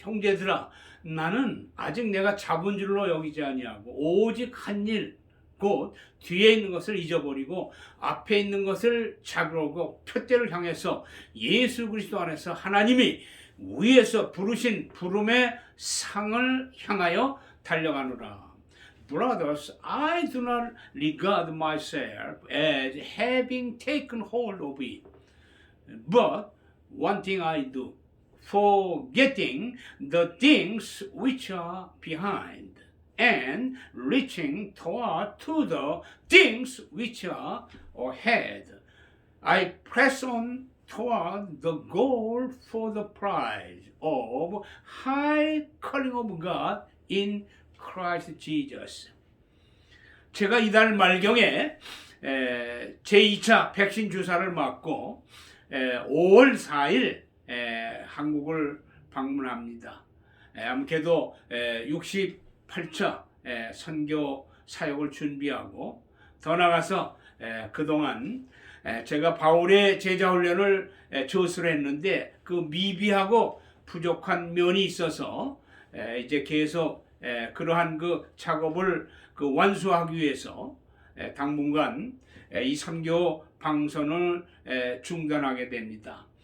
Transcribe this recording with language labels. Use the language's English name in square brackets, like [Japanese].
[Korean] 형제들아, 나는 아직 내가 잡은 줄로 여기지 아니하고 오직 한 일, 곧 뒤에 있는 것을 잊어버리고 앞에 있는 것을 잡으려고 표대를 향해서 예수 그리스도 안에서 하나님이 위에서 부르신 부름의 상을 향하여 달려가노라. [English] Brothers, I do not regard myself as having taken hold of it, but one thing I do, forgetting the things which are behind, and reaching toward to the things which are ahead. I press on toward the goal for the prize of high calling of God in Christ Jesus. [Korean] 제가 이달 말경에 제2차 백신 주사를 맞고 5월 4일 한국을 방문합니다. 아무래도 68차 선교 사역을 준비하고 더 나가서 그동안 제가 바울의 제자훈련을 조수를 했는데 그 미비하고 부족한 면이 있어서 이제 계속 그러한 그 작업을 완수하기 위해서 당분간 이 선교 방송을 중단하게 됩니다.